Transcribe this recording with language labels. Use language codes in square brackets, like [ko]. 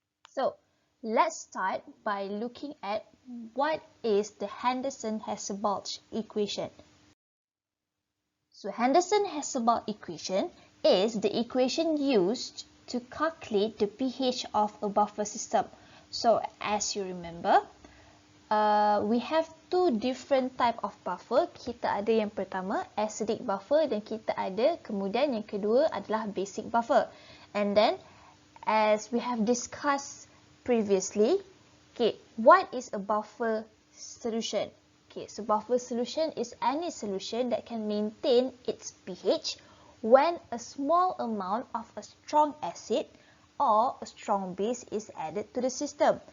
[en] So, let's start by looking at what is the Henderson-Hasselbalch equation. So, Henderson-Hasselbalch equation is the equation used to calculate the pH of a buffer system. So, as you remember, we have two different type of buffer. [ms] Kita ada yang pertama acidic buffer dan kita ada kemudian yang kedua adalah basic buffer. [en] And then as we have discussed previously, okay, what is a buffer solution? Okay, so buffer solution is any solution that can maintain its pH when a small amount of a strong acid or a strong base is added to the system.